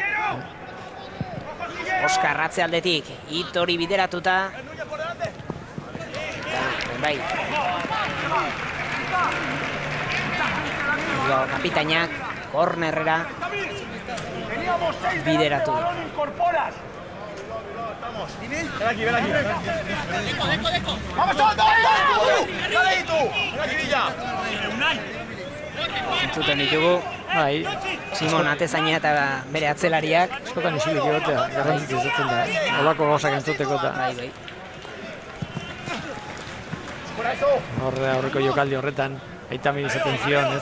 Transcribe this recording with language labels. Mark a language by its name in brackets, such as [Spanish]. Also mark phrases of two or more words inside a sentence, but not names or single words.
[Basque] Oskar atzealdetik, Hitori bideratuta. Eta, bai. Kapitainak, kornerrera bideratu. [Spanish] Ven aquí. ¡Vamos todos! ¡Dale ahí tú! ¡Ven aquí, Villa! [Basque] Entzuten ditugu, Bai, Simon Atezaina eta bere atzelariak. askotan isilik egotea, garrantzitsu izaten da. Olako gauzak entzuteko eta Bai. aurreko jokaldi horretan Aitami izaten zion, ez?